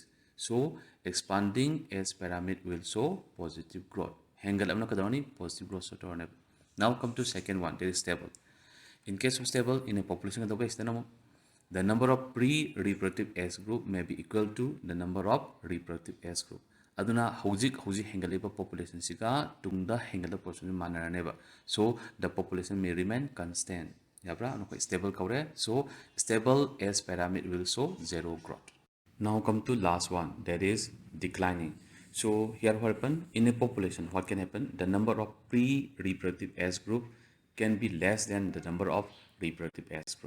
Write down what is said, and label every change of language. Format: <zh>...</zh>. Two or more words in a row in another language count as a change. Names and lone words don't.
<en>So expanding S pyramid will show positive growth.</en> <mni>Hangal amna kadoni</mni> <en>positive growth so now come to second one, that is stable. In case of stable, in a population the number of pre-reproductive S group may be equal to the number of reproductive S group.</en> <mni>Aduna hauzik hengaleba population siga tungda hengala population manaraneba.</mni> <en>So the population may remain constant.</en> <mni>Yabra stable kaure.</mni> <en>So stable S pyramid will show zero growth. Now come to last one, that is declining. So here what happen in a population, what can happen? The number of pre-reproductive S group can be less than the number of reproductive S group.</en>